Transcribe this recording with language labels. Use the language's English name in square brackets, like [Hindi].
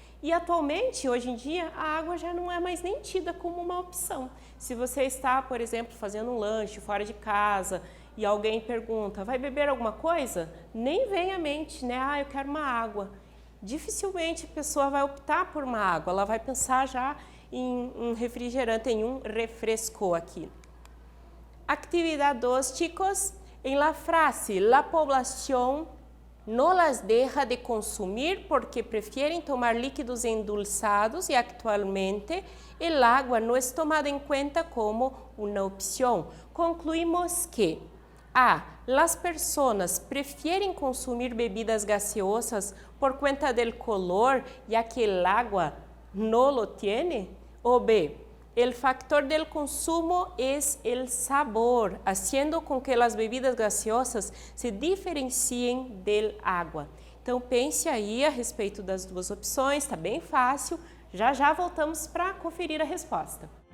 [Portuguese] E atualmente, hoje em dia, a água já não é mais nem tida como uma opção. Se você está, por exemplo, fazendo um lanche fora de casa e alguém pergunta, vai beber alguma coisa? Nem vem à mente, né? Ah, eu quero uma água. Dificilmente a pessoa vai optar por uma água, ela vai pensar já em um refrigerante, em um refresco aqui. [Spanish] Actividade 2, chicos. En la frase, la población no las deja de consumir porque prefieren tomar líquidos endulzados y actualmente el agua no es tomada en cuenta como una opción. Concluimos que A. Las personas prefieren consumir bebidas gaseosas por cuenta del color, ya que el agua no lo tiene. O B. El factor del consumo es el sabor, haciendo con que las bebidas gaseosas se diferenciem del agua. [Portuguese] Então pense aí a respeito das duas opções, está bem fácil. Já já voltamos para conferir a resposta.